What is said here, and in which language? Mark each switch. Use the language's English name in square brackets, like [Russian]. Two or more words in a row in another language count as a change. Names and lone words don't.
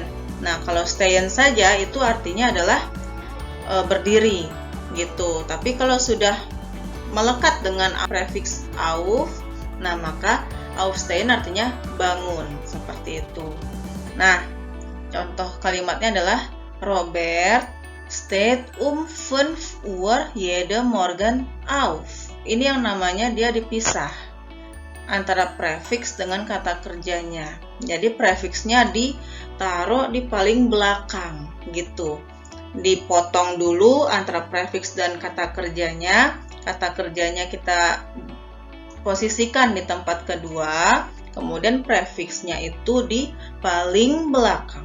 [Indonesian] Nah, kalau stehen saja itu artinya adalah berdiri gitu. Tapi kalau sudah melekat dengan prefiks auf, nah maka aufstehen artinya bangun, seperti itu. Nah, contoh kalimatnya adalah [German] Robert steht um 5 Uhr jeden Morgen auf. [Indonesian] Ini yang namanya dia dipisah antara prefiks dengan kata kerjanya. Jadi prefiksnya ditaruh di paling belakang gitu. Dipotong dulu antara prefiks dan kata kerjanya. Kata kerjanya kita posisikan di tempat kedua, kemudian prefiksnya itu di paling belakang.